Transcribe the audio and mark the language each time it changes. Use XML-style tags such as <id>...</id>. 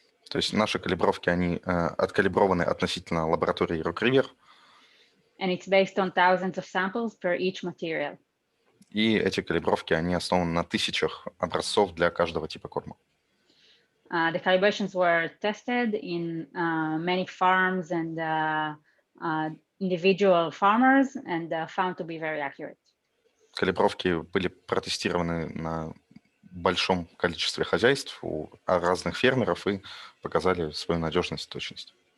<ru>То есть наши калибровки, они откалиброваны относительно лаборатории Rock River.</ru> <en>And it's based on thousands of samples per each material.</en> <ru>И эти калибровки, они основаны на тысячах образцов для каждого типа корма.</ru> <en>The calibrations were tested in many farms and individual farmers and found to be very accurate.</en> <ru>Калибровки были протестированы на большом количестве хозяйств у разных фермеров и показали свою надежность и точность.</ru>